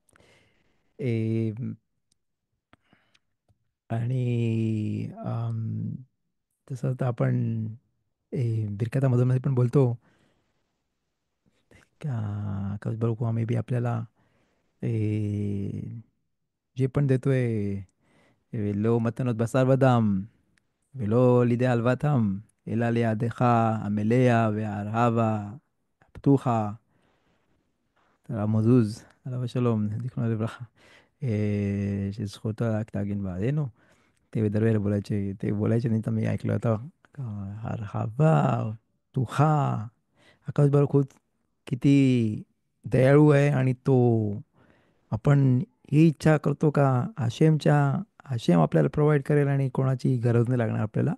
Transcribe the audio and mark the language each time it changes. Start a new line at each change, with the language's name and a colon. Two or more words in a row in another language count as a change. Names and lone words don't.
Marathi: आणि तसं तर आपण बिरकातामधून पण बोलतो का कस बरोबर
English: maybe
Marathi: आपल्याला जे पण देतोय
Hebrew: לא מתנת בשר ודם ולא לידי עלוותם, אלא לידך המלאה והרהבה הפתוחה. הרב מזוז, עליו השלום, זיכרונו לברכה, שזכותו רק תגן בעדנו.
Marathi: ते दरवेळेला बोलायचे ते बोलायचे नाही तर मी ऐकलं होतं का हरहावा तुहा आकाश खूप किती दयाळू आहे आणि तो आपण ही इच्छा करतो का आशेमच्या आशेम आपल्याला प्रोव्हाइड करेल आणि कोणाची गरज नाही लागणार आपल्याला.